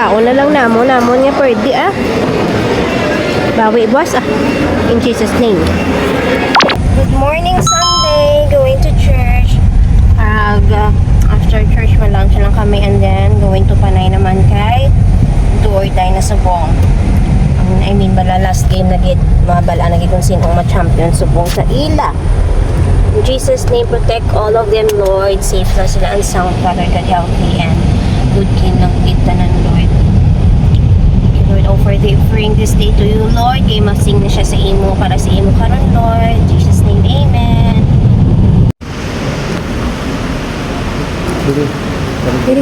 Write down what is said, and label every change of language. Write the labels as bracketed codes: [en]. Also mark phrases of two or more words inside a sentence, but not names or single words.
[hil] na lang namon nga pwede bawi boss [en] in Jesus name. Good morning Sunday, going to church. After church lunch [hil] lang kami [en] and then going to Panay [hil] naman kay [en] do or die [hil] na subong. I mean bala [en] last game [hil] na gid mabala na gid kung sinong ma-champion subong sa ila. [en] In Jesus name, protect all of them, Lord. Safe [hil] na sila [en] and sound, Father God, healthy and good kin ng itanan, Lord. Thank you, Lord. Offer the offering this day to you, Lord. [hil] Kay masing na siya sa imo para sa imo karon, Lord. [en] In Jesus name, amen. Dili.